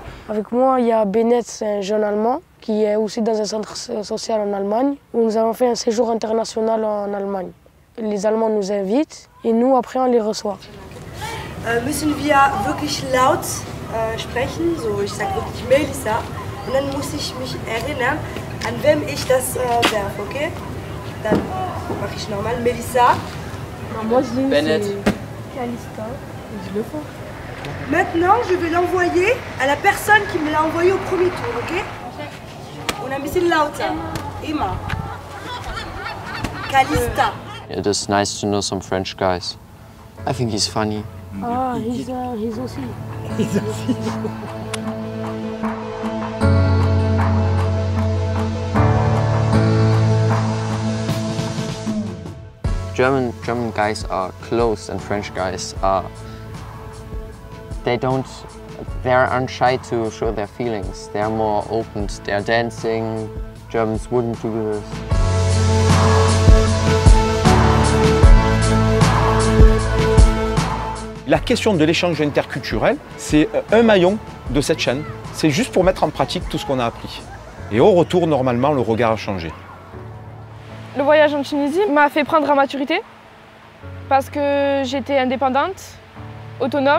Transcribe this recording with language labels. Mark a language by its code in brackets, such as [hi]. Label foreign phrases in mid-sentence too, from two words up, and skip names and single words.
[fr] Avec moi, il y a Bennett, c'est un jeune Allemand qui est aussi dans un centre social en Allemagne où nous avons fait un séjour international en Allemagne. Les Allemands nous invitent et nous, après, on les reçoit. [de] Müssen wir wirklich laut sprechen, so ich sage wirklich Melissa, und dann muss ich mich erinnern, an wem ich das werfe, okay? Dann mache ich nochmal Melissa. [fr] Moi, je l'ai Bennett. Calista. Je le fais. Maintenant, je vais l'envoyer à la personne qui me l'a envoyé au premier tour, ok? On a mis [de] lauter. Immer. [fr] Calista. [en] It is nice to know some French guys. I think he's funny. Ah, he's aussi. German guys are closed and French guys are. They're unshy to show their feelings. They're more open. They're dancing. Germans wouldn't do this. [fr] La question de l'échange interculturel, c'est un maillon de cette chaîne. C'est juste pour mettre en pratique tout ce qu'on a appris. Et au retour, normalement, le regard a changé. Le voyage en Tunisie m'a fait prendre en maturité parce que j'étais indépendante, autonome.